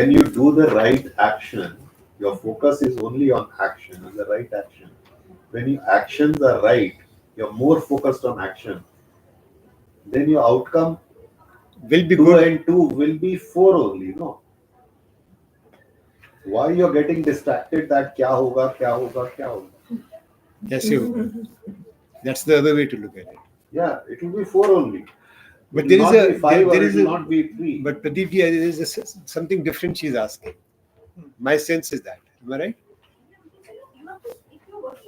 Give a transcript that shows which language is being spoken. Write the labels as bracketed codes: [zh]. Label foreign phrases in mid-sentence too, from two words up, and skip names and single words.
[en] When you do the right action, your focus is only on action and the right action. When your actions are right, you're more focused on action. Then your outcome will be 2 good. and 2 will be 4 only, no? Why you're getting distracted that [hi] क्या होगा, क्या होगा, क्या होगा? [en] Yes, you. That's the other way to look at it. Yeah, it will be 4 only. But It there will is not a be 5 or there it is will a not be 3. but Pradeep ji, there is something different she's asking. My sense is that. Am I right? If you're working